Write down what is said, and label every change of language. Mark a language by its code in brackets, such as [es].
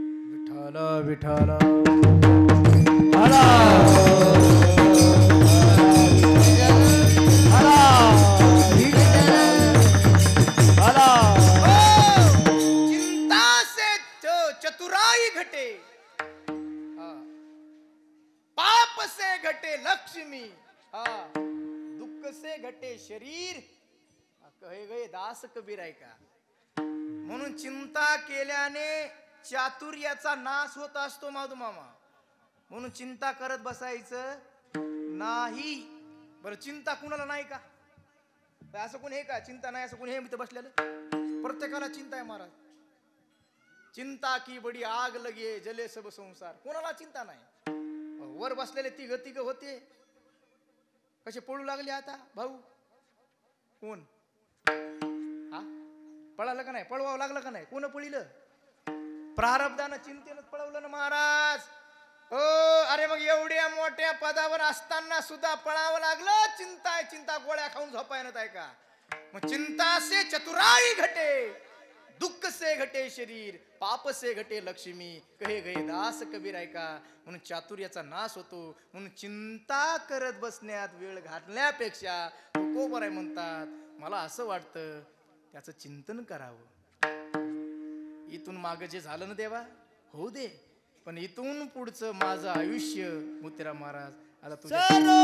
[hi] विठाला विठाला चिंता से चतुराई घटे, पाप से घटे लक्ष्मी, दुःख से घटे शरीर, कहे गए दास कबीर. [mr] आहे का. म्हणून चिंता केल्याने चातुर्याचा नाश होत असतो माधू मामा. म्हणून चिंता करत बसायचं नाही. बरं, चिंता कुणाला नाही का? असं कोण आहे का चिंता नाही असं कोण हे इथं बसलेलं? प्रत्येकाला चिंता आहे महाराज. [hi] चिंता की बडी आग लगे जले सब संसार. [mr] कोणाला चिंता नाही. वर बसलेले तिघ तिघ होते, कसे पळू लागले आता भाऊ? कोण? हा, पळालं का नाही? पळवावं लागलं का नाही? कोण पळिलं? प्रारब्धानं चिंतेनं पळवलं ना महाराज. हो, अरे मग एवढ्या मोठ्या पदावर असताना सुद्धा पळावं लागलं. चिंता आहे, चिंता गोळ्या खाऊन झोपाय ना का. [hi] मग चिंता से चतुराई घटे, दुःख से घटे शरीर, पाप से घटे लक्ष्मी, कहे गए दास कबीर. [mr] आहे का. म्हणून चातुर्याचा नाश होतो. म्हणून चिंता करत बसण्यात वेळ घालण्यापेक्षा तुकोबर आहे म्हणतात, मला असं वाटतं त्याचं चिंतन करावं. इथून मागे जे झालं ना देवा, होऊ दे, पण इथून पुढचं माझं आयुष्य मोतीराम महाराज आता तुझ्या